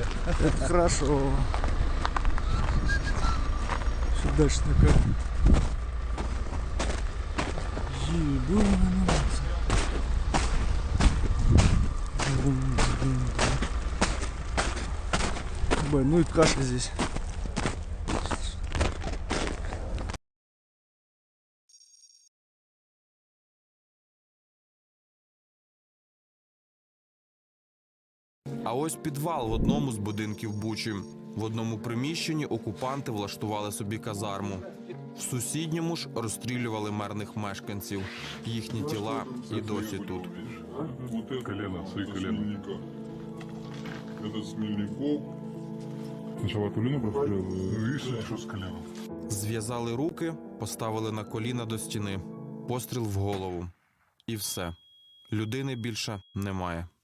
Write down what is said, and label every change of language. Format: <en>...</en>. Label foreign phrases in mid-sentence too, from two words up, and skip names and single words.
<ru>Это хорошо. Что дальше такое? Ну и каша здесь.</ru> <uk>А ось підвал в одному з будинків Бучі. В одному приміщенні окупанти влаштували собі казарму. В сусідньому ж розстрілювали мирних мешканців. Їхні тіла і досі тут.</uk> <ru>Вот это колено, свои колена. Это Смельников. Сначала колено прострелил, видишь, что с коленом.</ru> <uk>Зв'язали руки, поставили на коліна до стіни. Постріл в голову. І все. Людини більше немає.</uk>